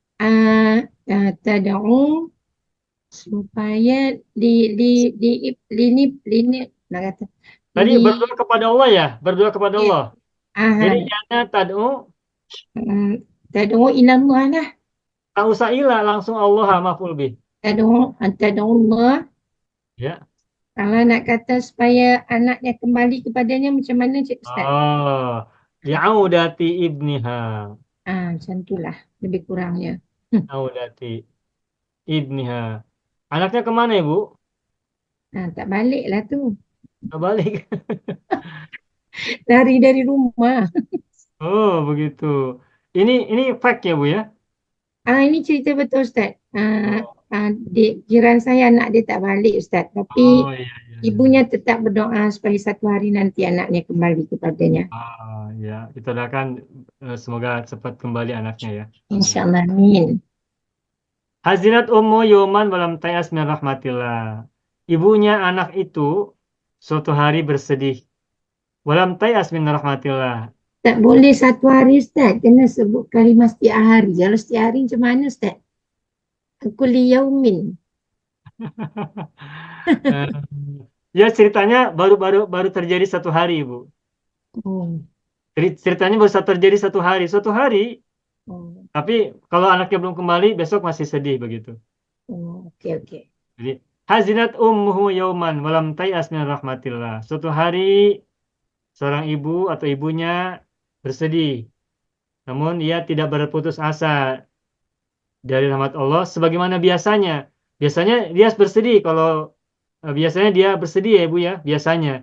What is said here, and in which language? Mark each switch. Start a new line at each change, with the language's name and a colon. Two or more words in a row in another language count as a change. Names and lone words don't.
Malay: Tad'u supaya lini nak kata tadi berdoa kepada Allah ya, berdoa kepada Ya. Allah. Jadi
Arabic: لأنها تدعو تدعو إلى الله lah.
Malay: tak usah ilah, langsung Allah
Arabic: مفعول به. تدعو الله.
Malay: Ya. Kalau nak kata supaya anaknya kembali kepadanya macam mana Cik Ustaz?
Arabic: Oh, لعودة ابنها.
Malay: Macam itulah lebih kurangnya.
Arabic: عودة ابنها.
Indonesian: Anaknya kemana Ibu?
Malay: Tak balik lah tu. Balik. Lari dari rumah.
Indonesian: Oh, begitu. Ini fact ya Bu ya?
Malay: Ini cerita betul Ustaz. Jiran saya anak dia tak balik Ustaz. Tapi
Indonesian: Oh iya, iya.
Malay: ibunya tetap berdoa supaya satu hari nanti anaknya kembali kepadanya.
Indonesian: Ya, kita doakan semoga cepat kembali anaknya ya.
Arabic: إن شاء الله. آمين. حزنت أم يوما ولم تيأس من رحمة الله.
Indonesian: Ibunya anak itu suatu hari bersedih.
Arabic: ولم تيأس من رحمة الله.
Malay: Tak boleh satu hari Ustaz. Kena sebut kalimah setiap hari. Kalau setiap hari macam mana Ustaz?
Arabic: كل يوم.
Indonesian: Eh, Ya ceritanya baru terjadi satu hari Ibu. Ceritanya baru terjadi satu hari. Suatu hari, tapi kalau anaknya belum kembali besok masih sedih begitu. Okey.
Arabic: Jadi حزنت أمه يوما ولم تيأس من رحمة الله.
Indonesian: Suatu hari seorang ibu atau ibunya bersedih. Namun ia tidak berputus asa dari rahmat Allah sebagaimana biasanya. Biasanya dia bersedih kalau biasanya dia bersedih ya Ibu ya, biasanya.